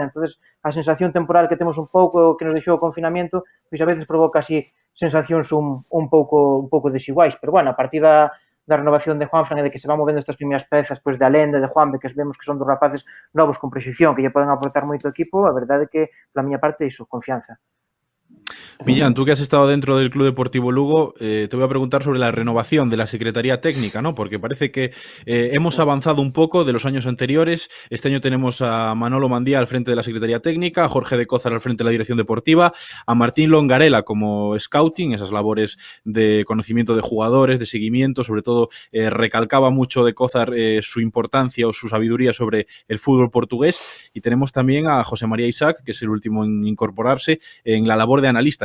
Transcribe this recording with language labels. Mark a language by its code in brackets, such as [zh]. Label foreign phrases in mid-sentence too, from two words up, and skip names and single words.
[gl] Entonces, a sensación temporal que temos un pouco que nos deixou o confinamento, pois a veces provoca así sensacións un pouco desiguais, pero bueno, a partir da renovación de Juanfran e de que se van movendo estas primeiras pezas pois de Alende, de Juanbe, que vemos que son dos rapaces novos con proxección, que lle poden aportar moito equipo, a verdade é que, pola miña parte, iso, confianza. [es] Millán, tú que has estado dentro del Club Deportivo Lugo, te voy a preguntar sobre la renovación de la Secretaría Técnica, ¿no? Porque parece que hemos avanzado un poco de los años anteriores. Este año tenemos a Manolo Mandía al frente de la Secretaría Técnica, a Jorge de Cózar al frente de la Dirección Deportiva, a Martín Longarela como Scouting, esas labores de conocimiento de jugadores, de seguimiento, sobre todo recalcaba mucho de Cózar su importancia o su sabiduría sobre el fútbol portugués, y tenemos también a José María Isaac, que es el último en incorporarse en la labor de analista.